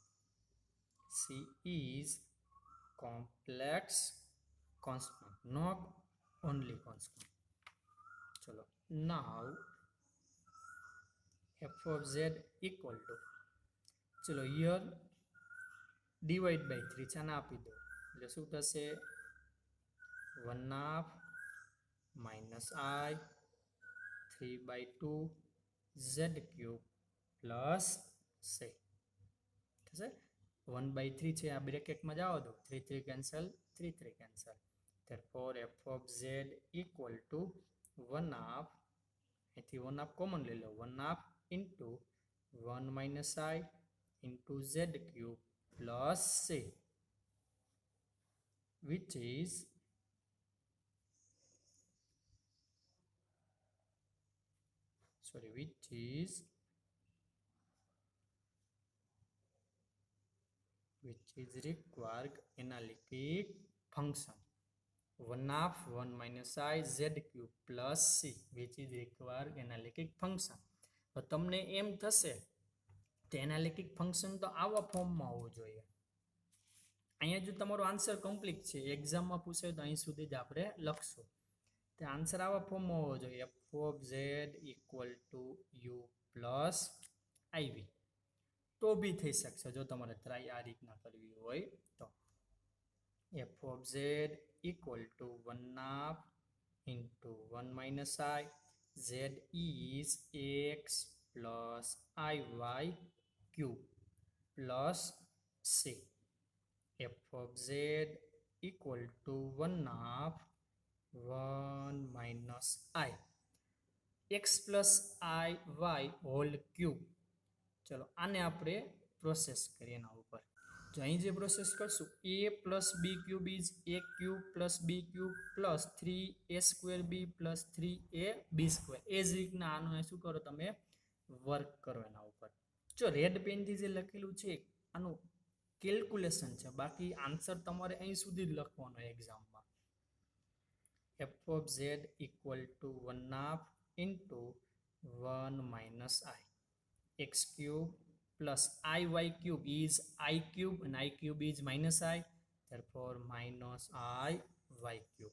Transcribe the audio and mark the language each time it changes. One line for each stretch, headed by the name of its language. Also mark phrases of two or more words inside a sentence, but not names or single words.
English: C is complex constant, not only constant. चलो now f of z equal to, चलो here divide by 3
Gujarati: છે ને આપી દો એટલે શું થશે
English: 1/2 minus I 3/2 z cube plus c થશે 1/3
Gujarati: છે આ
English: બ્રેકેટમાં
Gujarati: જાઓ દો
English: 3 3 cancel 3 3 cancel, therefore f of z equal to 1/2, અહીંથી 1/2 common
Gujarati: લઈ લો
English: 1/2 into 1 minus I into z cube plus c, which is required analytic function. 1/2 1 minus I z cube plus c, which is required analytic function.
Gujarati: તો તમને એમ થશે તો
English: analytic function
Gujarati: તો આવા ફોર્મમાં હોવું જોઈએ. અહીંયા જો તમારો
English: answer complete
Gujarati: છે, એક્ઝામમાં પૂછે તો અહીં સુધી જ આપણે લખશું. તે આન્સર આવા ફોર્મમાં હોવો જોઈએ.
English: f of z equal to u plus iv.
Gujarati: તો બી થઈ શકશે જો તમારે ટ્રાય આ રીતના કરવી હોય તો.
English: f of z equal to 1/2 into 1 minus I. Z is x plus IY cube plus C. F of Z equal to 1/2 1 minus I. X plus IY whole cube.
Gujarati: ચલો આને આપણે પ્રોસેસ કરીએ એના ઉપર. જો અહીં જે પ્રોસેસ કરશું,
English: a plus b cube is a cube plus b cube plus 3a² b plus 3ab².
Gujarati: એ જ રીતના આનું શું કરો તમે વર્ક કરો એના ઉપર. જો
English: red penથી
Gujarati: જે લખેલું છે આનું કેલ્ક્યુલેશન છે, બાકી આન્સર તમારે અહીં સુધી જ લખવાનો એક્ઝામમાં.
English: f of z equal to 1/2 into 1 minus I. X cube plus IY cube is I cube and I cube is minus I. Therefore minus IY cube.